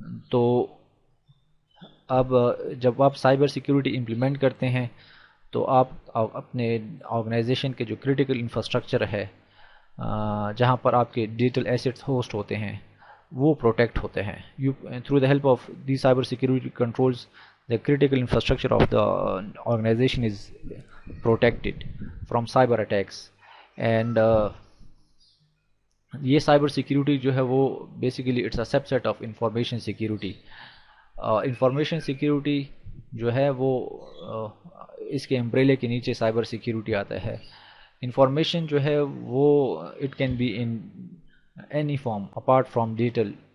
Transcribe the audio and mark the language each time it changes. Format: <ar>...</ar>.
<ur>تو اب جب آپ سائبر سیکیورٹی امپلیمنٹ کرتے ہیں تو آپ اپنے آرگنائزیشن کے جو کریٹیکل انفراسٹرکچر ہے، جہاں پر آپ کے ڈیجیٹل ایسیٹس ہوسٹ ہوتے ہیں، وہ پروٹیکٹ ہوتے ہیں.</ur> <en>Through the help of the cyber security controls the critical infrastructure of the organization is protected from cyber attacks. And</en> <ur>یہ سائبر سیکیورٹی جو ہے وہ</ur> <en>Basically it's a subset of information security.</en> <ur>Information security جو ہے وہ اس کے امبریلے کے نیچے سائبر سیکیورٹی آتا ہے.</ur> <en>information</en> <ur>جو ہے وہ</ur> <en>It can be in any form apart from digital.</en>